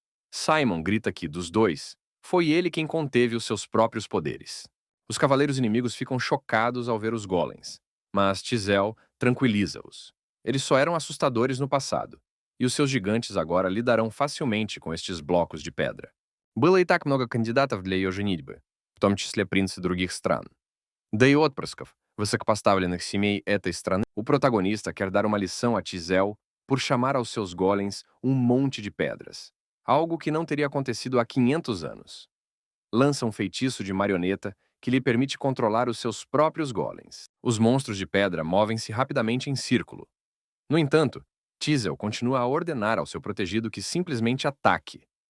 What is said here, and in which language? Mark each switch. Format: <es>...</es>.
<pt>Simon grita que, dos dois, foi ele quem conteve os seus próprios poderes. Os cavaleiros inimigos ficam chocados ao ver os golems, mas Tizel tranquiliza-os. Eles só eram assustadores no passado, e os seus gigantes agora lidarão facilmente com estes blocos de pedra.</pt> <ru>Было и так много кандидатов для ее женитьбы, в том числе принцы других стран. Да и отпрысков, высокопоставленных семей этой страны.</ru> <pt>O protagonista quer dar uma lição a Tizel por chamar aos seus golems um monte de pedras, algo que não teria acontecido há 500 anos. Lança um feitiço de marioneta que lhe permite controlar os seus próprios golems. Os monstros de pedra movem-se rapidamente em círculo. No entanto, Tizel continua a ordenar ao seu protegido que simplesmente ataque.</pt>